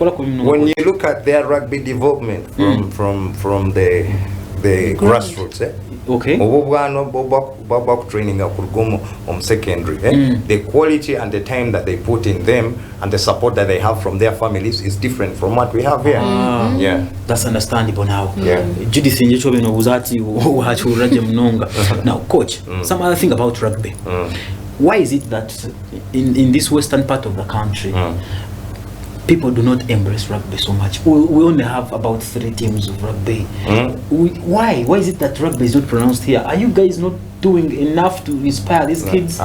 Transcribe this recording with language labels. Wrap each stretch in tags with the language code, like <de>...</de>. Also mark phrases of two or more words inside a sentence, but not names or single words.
<en>when you look at their rugby development from the grassroots, training secondary, the quality and the time that they put in them and the support that they have from their families is different from what we have here. That's understandable now. Judith Njechobe uzati wachuraje mnonga. Now, Coach, some other thing about rugby. Why is it that in this western part of the country, people do not embrace rugby so much? We only have about 3 teams of rugby. Why? Why is it that rugby is not pronounced here? Are you guys not doing enough to inspire these kids?</en>